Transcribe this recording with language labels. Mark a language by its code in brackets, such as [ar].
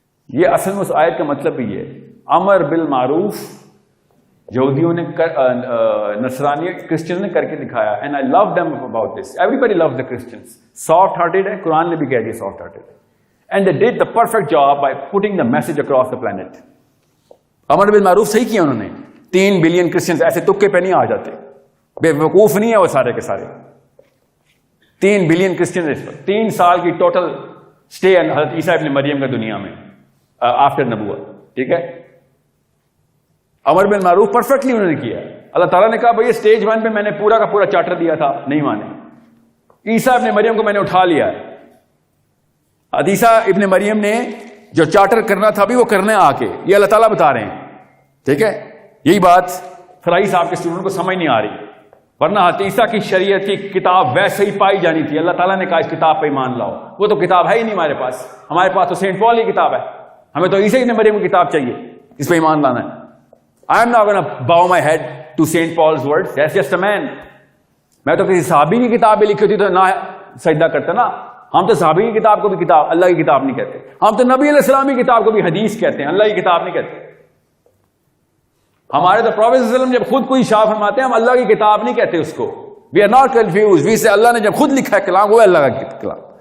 [ur] یہ اصل میں اس آیت کا مطلب بھی ہے. امر بالمعروف یہودیوں نے نصرانی کرسچن نے کر کے دکھایا. [en] And I love them about this. Everybody loves the Christians. [ur] Soft hearted ہے, قرآن نے بھی کہہ دیا soft hearted. [en] And they did the perfect job by putting the message across the planet. [ur] امر بالمعروف صحیح کیا انہوں نے. 3 بلین کرسچنس ایسے تکے پہ نہیں آ جاتے, بے وقوف نہیں ہے وہ سارے کے سارے. 3 بلین کرسچن 3 سال کی ٹوٹل اسٹے حضرت عیسیٰ ابن مریم کا دنیا میں آفٹر نبوت, ٹھیک ہے. امر بالمعروف پرفیکٹلی انہوں نے کیا. اللہ تعالیٰ نے کہا بھائی اسٹیج 1 پہ میں نے پورا کا پورا چارٹر دیا تھا, نہیں مانے. عیسیٰ ابن مریم کو میں نے اٹھا لیا ہے. عیسیٰ ابن مریم نے جو چارٹر کرنا تھا ابھی وہ کرنے آ کے, یہ اللہ تعالیٰ بتا رہے ہیں, ٹھیک ہے. یہی بات فرائی صاحب کے اسٹوڈنٹ کو سمجھ نہیں آ رہی, ورنہ عیسیٰ کی شریعت کی کتاب ویسے ہی پائی جانی تھی. اللہ تعالیٰ نے کہا اس کتاب پہ ایمان لاؤ. وہ تو کتاب ہے ہی نہیں ہمارے پاس. ہمارے پاس تو سینٹ پال کی کتاب ہے. ہمیں تو عیسیٰ ابن مریم کی کتاب چاہیے, اس پہ ایمان لانا ہے. [en] I am not going to bow my head to St. Paul's words. That's just a man. [ur] میں تو کسی صحابی کی کتاب بھی لکھی ہوتی تو نہ سجدہ کرتا نا. ہم تو صحابی کی کتاب کو بھی کتاب, اللہ کی کتاب نہیں کہتے. ہم تو نبی علیہ السلام کی کتاب کو بھی حدیث کہتے ہیں, اللہ کی کتاب نہیں کہتے. ہمارے تو پروفیٹ صلی اللہ علیہ وسلم جب خود کوئی شاہ فرماتے ہیں ہم اللہ کی کتاب نہیں کہتے اس کو. [en] We are not confused. We say [ur] اللہ نے جب خود لکھا ہے کلام وہ اللہ کا کلام.